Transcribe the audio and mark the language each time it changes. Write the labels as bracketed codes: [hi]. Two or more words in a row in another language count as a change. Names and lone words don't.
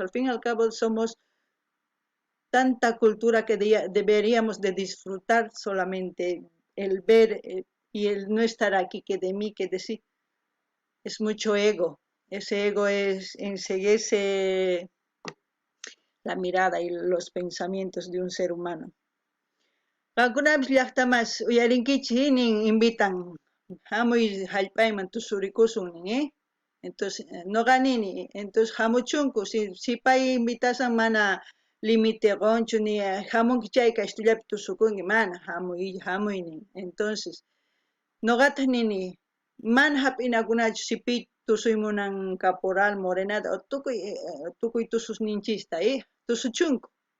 [es] Al fin y al cabo somos tanta cultura que deberíamos de disfrutar solamente el ver y el no estar aquí, que de mí, que de sí. Es mucho ego. Ese ego enseguece la mirada y los pensamientos de un ser humano. [qu] Algunas llaqtamas uyarinkichik invitan hamuy hallp'ayman tusurikusun entonces noqanini entonces hamuchunku si pay invitasan mana límite gonchu ni hamunki chayka estullapi tusukunki mana hamuy nin entonces noqata nini mana hap'inakunachu si pi tusuymunan caporal morenata o tukuy tususninchista tusuchunku